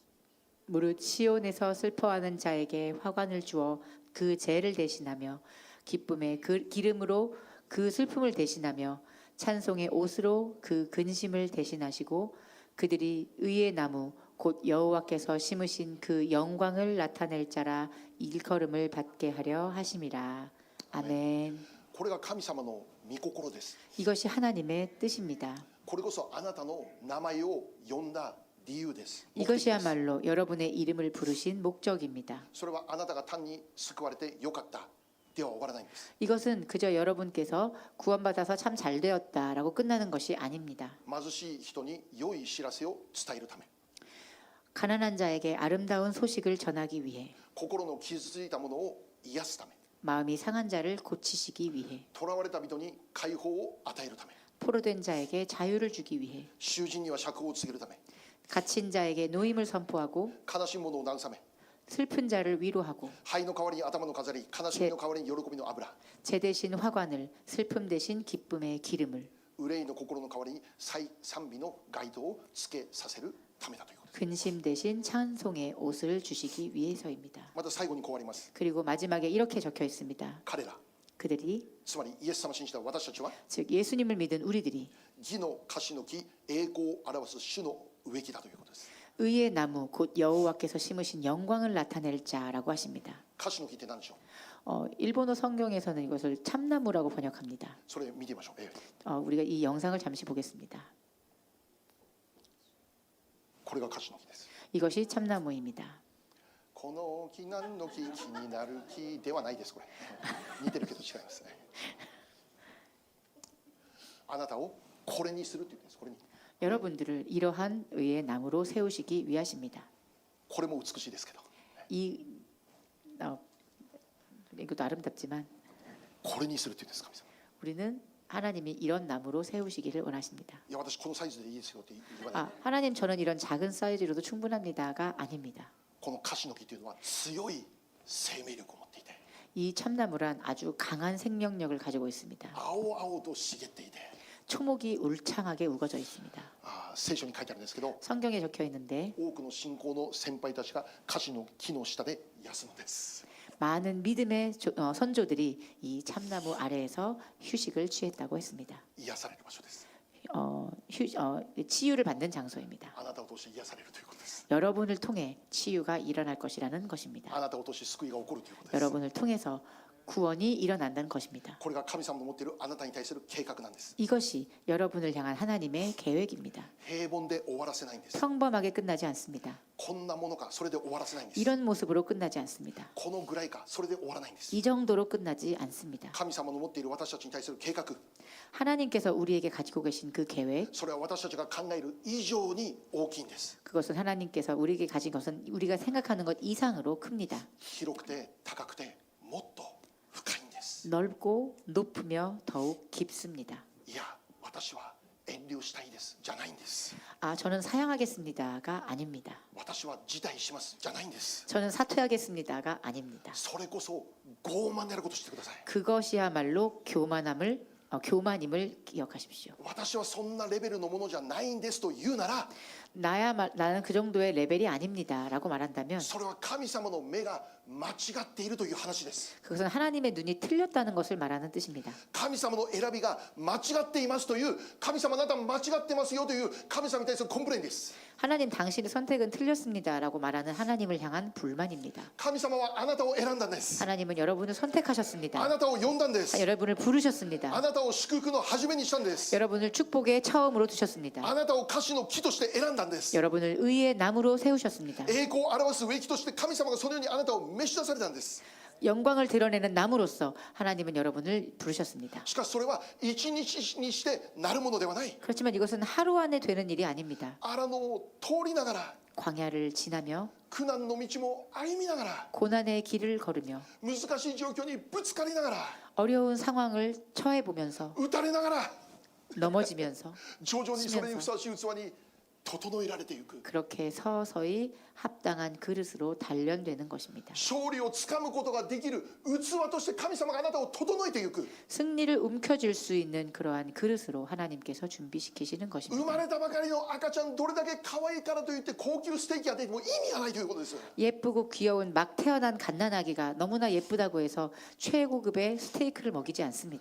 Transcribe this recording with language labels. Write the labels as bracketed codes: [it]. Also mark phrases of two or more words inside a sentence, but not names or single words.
[ko] 무릇 시온에서 슬퍼하는 자에게 화관을 주어 그 죄를 대신하며 기쁨의 기름으로 그 슬픔을 대신하며 찬송의 옷으로 그 근심을 대신하시고 그들이 의의 나무 곧 여호와께서 심으신 그 영광을 나타낼 자라 일컬음을 받게 하려 하심이라. 아멘. [ja] これが神様の御心です [ko] 이것이 하나님의 뜻입니다. [ja] これこそあなたの名前を呼んだ理由です [ko] 이것이야말로 여러분의 이름을 부르신 목적입니다. [ja] それはあなたが単に救われてよかったでは終わらないんです [ko] 이것은 그저 여러분께서 구원받아서 참 잘 되었다라고 끝나는 것이 아닙니다. [ja] 貧しい人に良い知らせを伝えるため [ko] 가난한 자에게 아름다운 소식을 전하기 위해 [ja] 心の傷ついたものを癒すため [ko] 마음이 상한 자를 고치시기 위해 [ja] 囚われた人に解放を与えるため [ko] 포로된 자에게 자유를 주기 위해 [ja] 囚人には釈放を告げるため [ko] 갇힌 자에게 노임을 선포하고 [ja] 悲しむ者を慰め [ko] 슬픈 자를 위로하고 [ja] 灰の代わりに頭の飾り悲しみの代わりに喜びの油 [ko] 죄 대신 화관을 슬픔 대신 기쁨의 기름을 [ja] 憂いの心の代わりに賛美の街灯をつけさせるためだということです [ko] 근심 대신 찬송의 옷을 주시기 위해서입니다. [ja] また最後にこうあります [ko] 그리고 마지막에 이렇게 적혀 있습니다. [ja] 彼ら [ko] 그들이 [ja] つまりイエス様を信じた私たちは [ko] 즉 예수님을 믿은 우리들이 [ja] 義の樫の木栄光を表す主の植木だということです [ko] 의의 나무 곧 여호와께서 심으신 영광을 나타낼 자라고 하십니다. [ja] 樫の木って何でしょう [ko] 일본어 성경에서는 이것을 참나무라고 번역합니다. [ja] それ見てみましょう、 [ko] 우리가 이 영상을 잠시 보겠습니다. [ja] これが樫の木です [ko] 이것이 참나무입니다. [ja] この木何の木気になる木ではないですこれ似てるけど違いますあなたをこれにするって言ってるんですこれに [ko] 여러분들을 이러한 의의 나무로 세우시기 위하십니다. [ja] これも美しいですけど [ko] 이것도 아름답지만 [ja] これにするって言うんです神様 [ko] 우리는 하나님이 이런 나무로 세우시기를 원하십니다. [ja] いや私このサイズでいいですよって言わない。 [ko] 하나님 저는 이런 작은 사이즈로도 충분합니다가 아닙니다. [ja] このカシの木というのは強い生命力を持っていて、 [ko] 이 참나무란 아주 강한 생명력을 가지고 있습니다. [ja] 青々と茂っていて、 [ko] 초목이 울창하게 우거져 있습니다. [ja] 聖書に書いてあるんですけど、 [ko] 성경에 적혀 있는데 [ja] 多くの信仰の先輩たちがカシの木の下で休むんです。 [ko] 많은 믿음의 선조들이 이 참나무 아래에서 휴식을 취했다고 했습니다. [ja] 癒される場所です。 [ko] 치유를 받는 장소입니다. [ja] あなたを通して癒されるということです。 [ko] 여러분을 통해 치유가 일어날 것이라는 것입니다. [ja] あなたを通して救いが起こるということです。 [ko] 여러분을 통해서 구원이 일어난다는 것입니다. [ja] これが神様の持っているあなたに対する計画なんです。 [ko] 이것이 여러분을 향한 하나님의 계획입니다. [ja] 平凡で終わらせないんです。 [ko] 평범하게 끝나지 않습니다. [ja] こんなものかそれで終わらせないんです。 [ko] 이런 모습으로 끝나지 않습니다. [ja] このぐらいかそれで終わらないんです。 [ko] 이 정도로 끝나지 않습니다. [ja] 神様の持っている私たちに対する計画、 [ko] 하나님께서 우리에게 가지고 계신 그 계획, [ja] それは私たちが考える以上に大きいんです。 [ko] 그것은 하나님께서 우리에게 가진 것은 우리가 생각하는 것 이상으로 큽니다. [ja] 広くて高くてもっと深いんです。 [ko] 넓고 높으며 더욱 깊습니다. [ja] いや私は遠慮したいですじゃないんです。 [ko] 저는 사양하겠습니다가 아닙니다. [ja] 私は辞退しますじゃないんです。 [ko] 저는 사퇴하겠습니다가 아닙니다. [ja] それこそ傲慢であることをしてください。 [ko] 그것이야말로 교만임을 기억하십시오. [ja] 私はそんなレベルのものじゃないんですと言うなら、 [ko] 나는 그 정도의 레벨이 아닙니다라고 말한다면 [ja] それは神様の目が間違っているという話です。 [ko] 그것은 하나님의 눈이 틀렸다는 것을 말하는 뜻입니다. [ja] 神様の選びが間違っていますという、神様あなた間違ってますよという神様に対するコンプレインです。 [ko] 하나님 당신의 선택은 틀렸습니다라고 말하는 하나님을 향한 불만입니다. [ja] 神様はあなたを選んだんです。 [ko] 하나님은 여러분을 [ja] あ [ko] 선택하셨습니다. [ja] なたを呼んだんです。 [ko] 여러분을 [ja] あ [ko] 부르셨습니다. [ja] なたを祝福の始めにしたんです。 [ko] 여러분을 축복의 처음으로 두셨습니다. [ja] あなたを歌詞の木として選んだんです。 [ko] 여러분을 의의 나무로 세우셨습니다. [ja] 栄光を表す植木として神様がそのようにあなたを召し出されたんです。 [ko] 영광을 드러내는 나무로서 하나님은 여러분을 부르셨습니다. [ja] しかしそれは一日にしてなるものではない。 [ko] 그렇지만 이것은 하루 안에 되는 일이 아닙니다. [ja] 荒野を通りながら、 [ko] 광야를 지나며 [ja] 苦難の道も歩みながら、 [ko] 고난의 길을 걸으며 [ja] 難しい状況にぶつかりながら、 [ko] 어려운 상황을 처해 보면서 [ja] 打たれながら、 [ko] 넘어지면서 [ja] 徐々にそれにふさわしい器に整えられていく。 [ko] 그렇게 서서히 합당한 그릇으로 단련되는 것입니다. [ja] 勝利をつかむことができる器として神様があなたを整えていく。 [ko] 승리를 움켜쥘 수 있는 그러한 그릇으로 하나님께서 준비시키시는 [ja] 生 [ko] 것입니다. [ja] まれたばかりの赤ちゃんどれだけ可愛いからといって高級ステーキが出ても意味がないということです。 [ko] 예쁘고 귀여운 막 태어난 갓난아기가 너무나 예쁘다고 해서 최고급의 스테이크를 먹이지 않습니다.